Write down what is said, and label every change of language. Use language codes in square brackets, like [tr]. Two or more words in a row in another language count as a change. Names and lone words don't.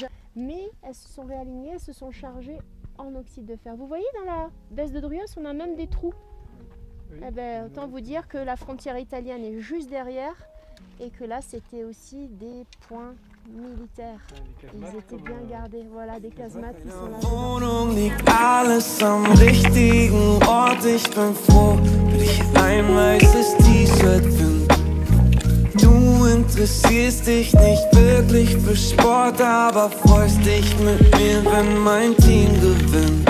[fr] Mais elles se sont réalignées, elles se sont chargées en oxyde de fer. Vous voyez dans la baisse de Druos, on a même des trous. Oui. Eh ben, autant vous dire que la frontière italienne est juste derrière et que là c'était aussi des points militaires. Ils étaient bien gardés, voilà, des casemates qui sont là. [de] Wohnung liegt alles am richtigen Ort. Ich bin froh, wenn ich ein weißes T-Shirt bin. Du interessierst dich nicht wirklich für Sport, aber freust dich mit mir, wenn mein Team gewinnt.